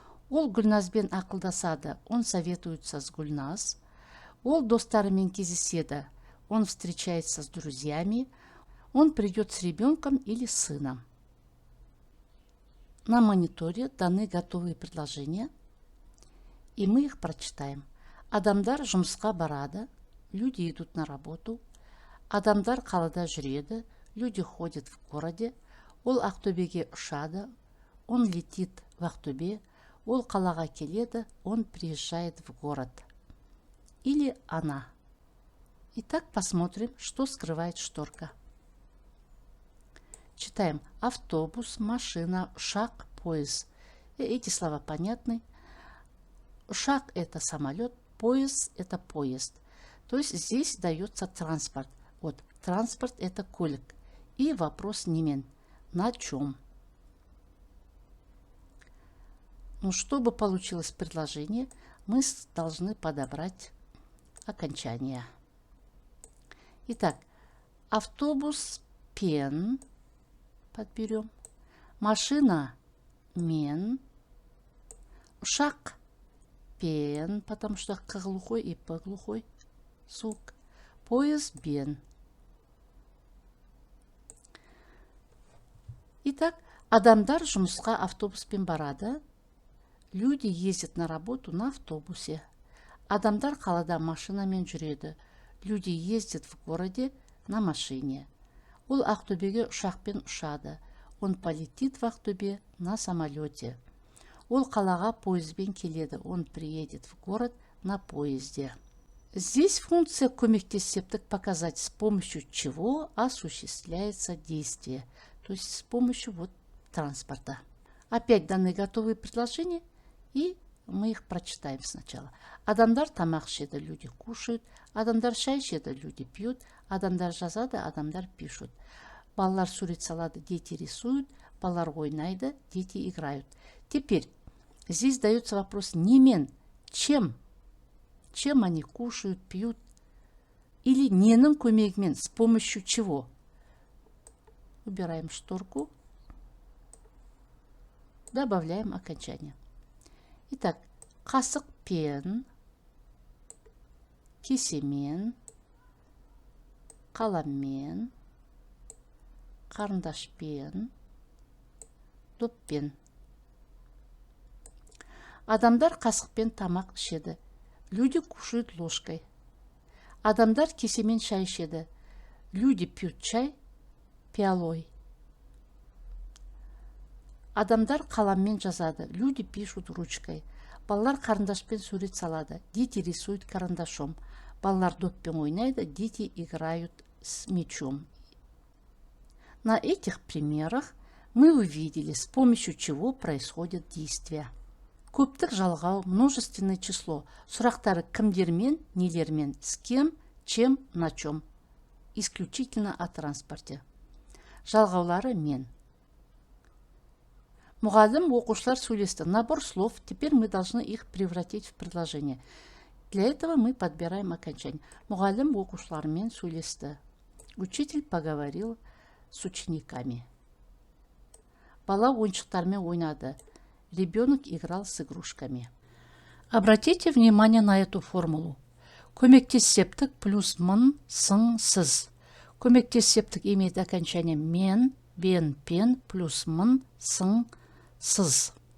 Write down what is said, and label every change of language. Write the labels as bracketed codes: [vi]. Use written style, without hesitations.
[kk] Ол Гүлназбен ақылдасады, [ru] он советуется с Гүлназ. [kk] Ол достарымен кездеседі, [ru] он встречается с друзьями. Он придет с ребенком или сыном. На мониторе даны готовые предложения, и мы их прочитаем. [kk] Адамдар жұмысқа барады, [ru] люди идут на работу. [kk] Адамдар қалада жүреді, [ru] люди ходят в городе. [kk] Ол Ақтөбеге ұшады, [ru] он летит в Ақтөбе. [kk] Ол қалаға келеді, [ru] он приезжает в город. Или она. Итак, посмотрим, что скрывает шторка. Читаем автобус, машина, ұшақ, поезд. Эти слова понятны. Ұшақ – это самолет, поезд – это поезд. То есть здесь дается транспорт. Вот транспорт – это көлік. И вопрос немен. На чем? Ну, чтобы получилось предложение, мы должны подобрать окончание. Итак, автобус пен. Подберем. Машина мен. Ұшақ пен, потому что к глухой и по глухой звук. [kk] Поезд бен. Итак, адамдар жұмысқа автобуспен барады. [ru] Люди ездят на работу на автобусе. [kk] Адамдар қалада машинамен жүреді. [ru] Люди ездят в городе на машине. [kk] Ол Ақтөбеге ұшақпен ұшады. [ru] Он полетит в Ақтөбе на самолете. [kk] Ол қалаға поездбен келеді. [ru] Он приедет в город на поезде. Здесь функция көмектес септік показать, с помощью чего осуществляется действие. То есть с помощью вот транспорта. Опять даны готовые предложения, и мы их прочитаем сначала. [kk] Адамдар тамақ ішеді, [ru] люди кушают. [kk] Адамдар шай ішеді, [ru] люди пьют. [kk] Адамдар жазады, адамдар [ru] пишут. [kk] Балалар сурет салады, [ru] дети рисуют. [kk] Балалар ойнайды, [ru] дети играют. Теперь здесь дается вопрос немен. Чем? Чем они кушают, пьют? Или [kk] ненің көмегімен, [ru] с помощью чего? Убираем шторку. Добавляем окончание. Итак, [kk] қасық пен, кесемен, қаламмен, қарындашпен, доппен. Адамдар қасықпен тамақ ішеді. [ru] Люди кушают ложкой. [kk] Адамдар кесемен шай ішеді. [ru] Люди пьют чай пиалой. [kk] Адамдар қаламмен жазады. [ru] Люди пишут ручкой. [kk] Балалар қарындашпен сурет салады. [ru] Дети рисуют карандашом. [kk] Балалар доппен ойнайды. [ru] Дети играют с мячом. На этих примерах мы увидели, с помощью чего происходят действия. [kk] Көптік жалғау, [ru] множественное число. [kk] Сұрақтары кімдермен, нелермен, [ru] с кем, чем, на чем. Исключительно о транспорте. [kk] Жалғаулары мен. Мұғалім, оқушылар сөйлесті. [ru] Набор слов. Теперь мы должны их превратить в предложение. Для этого мы подбираем окончание. [kk] Мұғалім оқушылармен сөйлесті. [ru] Учитель поговорил с учениками. [kk] Бала ойыншықтармен ойнады. [ru] Ребенок играл с игрушками. Обратите внимание на эту формулу. Көмектес септік плюс мын, сын, сіз. Көмектес септік имеет окончание мен, бен, пен плюс мын, сын, сыз.